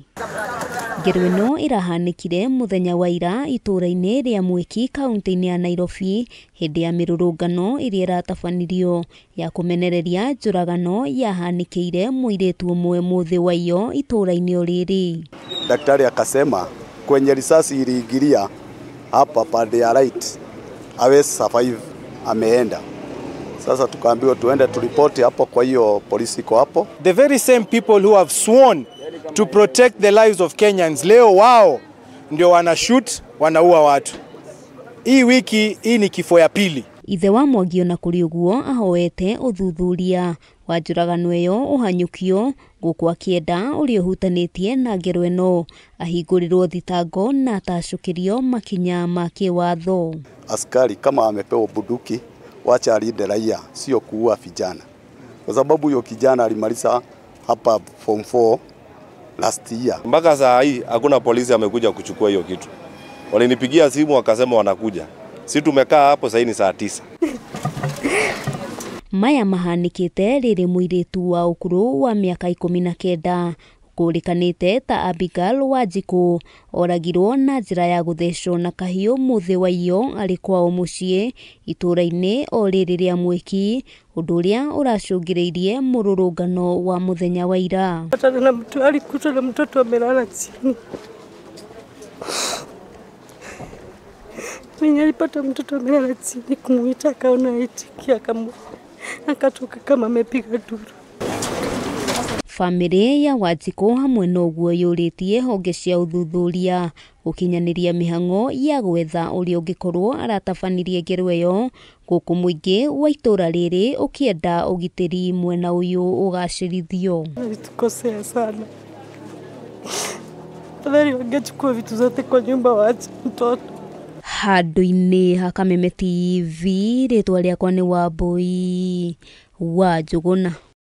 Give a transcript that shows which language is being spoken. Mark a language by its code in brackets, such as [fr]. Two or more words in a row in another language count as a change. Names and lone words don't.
[ki] Ngero ino irahanikire muthenya wa ira itura-ini ria Mwiki kaunti-ini ya Nairobi hindi ya mirurungano iria iratabanirio ya kumenereria njuragano yahanikire muiritu umwe muthi wa iyo itura-ini uriri. [sw] Daktari akasema kwenye risasi iliingilia hapa pande ya right awe survive ameenda. Sasa tukaambiwa tuende turipoti hapo, kwa hiyo polisi iko hapo. [en] The very same people who have sworn to protect the lives of Kenyans, [sw] leo wao ndio wanashoot, wanaua watu. Hii wiki hii ni kifo ya pili. [ki] Ithe wa Mwangi ona kuri uguo ahoete uthuthuria wa njuragano iyo uhanyukio guku akienda uri uhutanitie na ngero ino ahingurirwo thitango na atacukirio makinya ma kiwatho. [sw] Askari kama amepewa bunduki wacha alinde raia, sio kuua vijana, kwa sababu huyo kijana alimaliza hapa form 4 [en] last year. [sw] Mpaka saa hii hakuna polisi amekuja kuchukua hiyo kitu. Walinipigia simu wakasema wanakuja. Sisi tumekaa hapo sasa ni saa 9. [ki] Maya mahanikite riri muiritu wa ukuru wa miaka 19 kurikanite ta Abigail Wanjiku oragirwo na njira ya guthecwo na kahiu muthi wa iyo ari kwao mucii itura-ini o riri ria Mwiki, undu uria uracungiriirie mururungano wa muthenya wa ira. [sw] Na mtu alikuta na mtoto amelala chini. Mimi nilipata mtoto amelala chini, kumuita akaona aitikia kama akatoka kama amepiga duru. [ki] Family ya Wanjiku hamwe noguo yuritie honge cia uthuthuria gukinyaniria mihango ya gwetha uri ungikorwo aratabanirie ngero iyo guku muingi wa itura riri ukienda ugitiri mwena uyu ugacirithio. [sw] Tukosea sana. Fadhali wangechukua vitu zote kwa nyumba waache mtoto. [ki] Handu-ini ha Kameme TV ritwa riakwa ni Wambui wa Njuguna.